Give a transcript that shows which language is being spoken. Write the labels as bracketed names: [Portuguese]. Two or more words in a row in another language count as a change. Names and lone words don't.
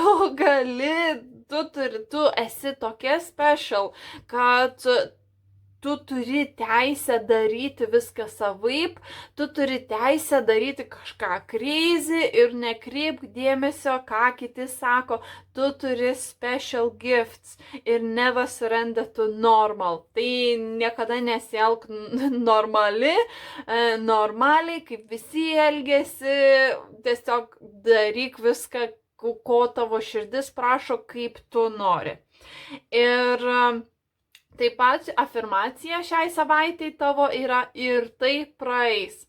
[Lithuanian] Tu esi tokia special, kad tu turi teisę daryti viską savaip, tu turi teisę daryti kažką crazy ir nekreipk dėmesio, ką kiti sako. Tu turi [English] special gifts [Lithuanian] ir [English] never surrender to normal. [Lithuanian] Tai niekada nesielk normaliai, kaip visi elgiasi, tiesiog daryk viską, ko tavo širdis prašo, kaip tu nori. Ir taip pat afirmacija šiai savaitei tavo yra ir tai praeis.